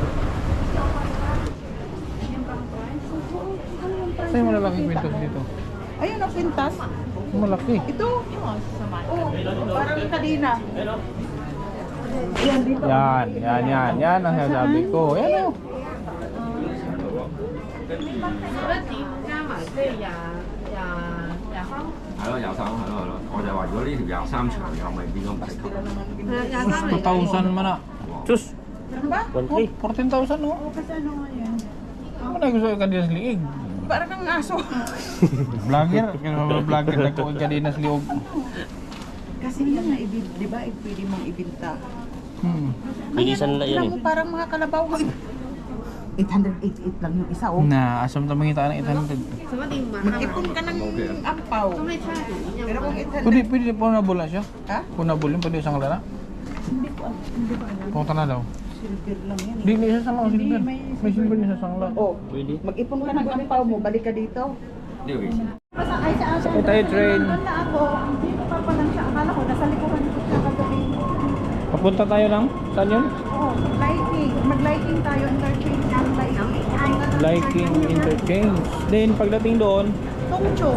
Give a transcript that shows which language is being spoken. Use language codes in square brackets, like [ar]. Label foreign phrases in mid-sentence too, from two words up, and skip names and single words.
[tl] Ito yung malalaking pintos dito. Ayun ang pintas. Malaki. Ito. Oh, parang kanina. Yan dito. Yan ang sabi ko. Yan o. [yue] 係咯，廿三係咯，我就話如果呢條廿三長又咪變咗唔使級。 [tl] 2,000 man na. Sus, Ano ba? 14,000 no? Kasi ano nga yan? Ano na gusto ka din sa liig? Parang kang aso. Vlogger, vlogger na ko ka din sa liog. Kasi yan na, di ba, pwede mong ibinta. Bilisan na yan Alam mo, parang mga kalabaw. 888 lang yung isa, oh. Na, asam na mangita ng 800. Mag-ipon ka ng ampaw. Pero kung 800, Pwede po nabula siya? ha? Kung nabulin, pwede isang lana? Hindi ko alam. Punta na daw. Silver lang yan. Hindi, may isa sangla. Silver. May silver niya sa sangla. Oh, mag-ipon ka ng ampaw mo, balik ka dito. [yue] 呢個幾錢？ [tl] Ay, sa akin. Sakay tayo train. Doon na ako. Dito pa pa lang siya. Akala ko, nasa likuran ko siya kagabi. Papunta tayo lang? Saan yun? Oo, lighting. Mag-lighting tayo. Interchange ang lighting. Liking Interchange. Then, pagdating doon, Tungchong.